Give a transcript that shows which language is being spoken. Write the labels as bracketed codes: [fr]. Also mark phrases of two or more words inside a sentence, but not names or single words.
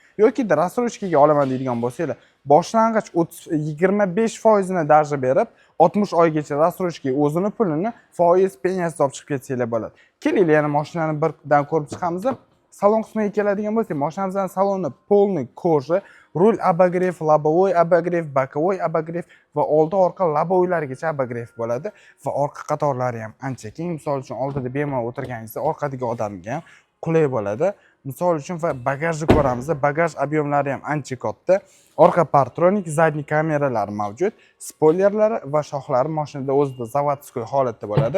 [uz] Yoki da rassrochkaga olaman deydigan bo'lsanglar, boshlang'ich 25% ni darja berib, 60 oygacha rassrochkaga o'zini pulini foiz pensiyasi olib chiqib ketsanglar bo'ladi. Keling, yana mashinani birdan ko'rib chiqamiz. Salon qismiga keladigan bo'lsak, mashinamizning saloni [ru] полный кожа, [uz] rul [ru] обогрев, лобовой обогрев, боковой обогрев [uz] va oldi orqa lobovoylargacha обогрев bo'ladi va orqa qatorlari ham ancha keng. Misol uchun oldida bemalol o'tirganingizda orqadagi odamga ham qulay bo'ladi. Misol uchun va bagajni ko'ramiz. Bagaj объемlari ham ancha katta. Orqa partronik, zadniy kameralari mavjud. Spoilerlari va shoxlari mashinada o'zida zavodskoy holatda bo'ladi.